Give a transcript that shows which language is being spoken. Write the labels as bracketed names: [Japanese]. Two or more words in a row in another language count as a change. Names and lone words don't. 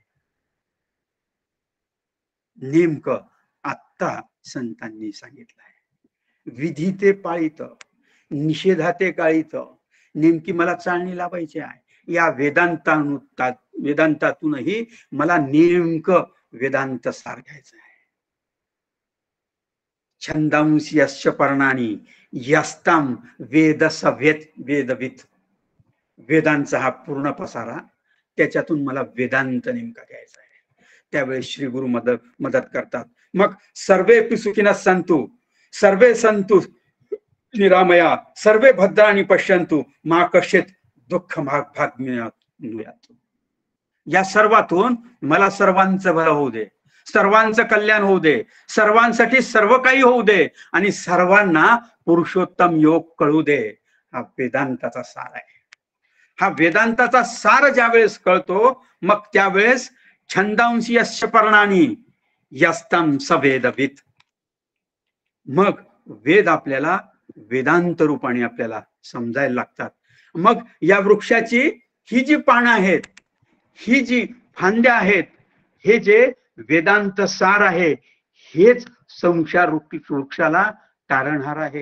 [Marathi] नेमकं आत्ता संतांनी सांगितलं आहे. विधीते पाळीत निषेधाते काळीत, नेमकी मला चालणी लावायची आहे. या वेदांतातूनही मला नेमकं वेदांत सार घ्यायचं आहे. [Sanskrit] छंदांसी यस्य पर्णानी यस्ताम वेदस वेदवित. [Marathi] वेदांचा हा पूर्ण पसारा, त्याच्यातून मला वेदांत नेमका घ्यायचा आहे. त्यावेळेस श्री गुरु मदत करतात. [Sanskrit] मग सर्वे सुखिनः सन्तु सर्वे सन्तु निरामया सर्वे भद्राणि पश्यन्तु मा कश्चित् दुःख भाग्यात्. [Marathi] या सर्वातून मला सर्वांचं भलं होऊ दे, सर्वांचं कल्याण होऊ दे, सर्वांसाठी सर्व काही होऊ दे आणि सर्वांना पुरुषोत्तम योग कळू दे. हा वेदांताचा सार आहे. हा वेदांताचा सार ज्यावेळेस कळतो मग त्यावेळेस [Sanskrit] छंदांसी यस्य पर्णानी यस्तं स वेदवित्. [Marathi] मग वेद आपल्याला वेदांत रूपाने आपल्याला समजायला लागतात. मग या वृक्षाची ही जी पानं आहेत, ही जी फांद्या आहेत, हे जे वेदांत सार आहे, हेच संसार वृक्षाला तारणहार आहे.